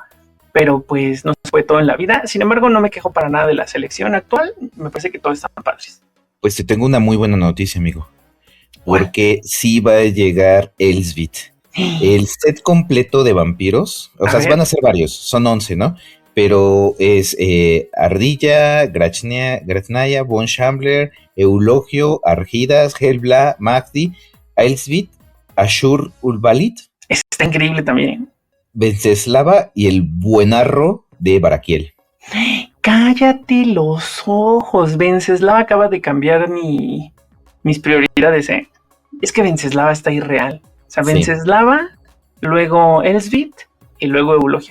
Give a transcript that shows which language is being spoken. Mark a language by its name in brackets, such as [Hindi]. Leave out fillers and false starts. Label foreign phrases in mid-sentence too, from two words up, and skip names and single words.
[Spanish] Pero pues no fue todo en la vida. Sin embargo, no me quejo para nada de la selección actual. Me parece que todos están padres. Pues te tengo una muy buena noticia, amigo. Porque sí va a llegar Elsbeth. El set completo de vampiros, o sea, van a ser varios, son 11, ¿no? Pero es Ardilla, Graznaya, Von Shambler, Eulogio, Argidas, Helbla, Mahdi, Elsbeth, Ashur Ulbalit. Está increíble también. Venceslava y el buenarro de Baraquiel. Cállate los ojos. Venceslava acaba de cambiar mis prioridades, Es que Venceslava está irreal. O sea, Venceslava, luego Elsbeth y luego Eulogio.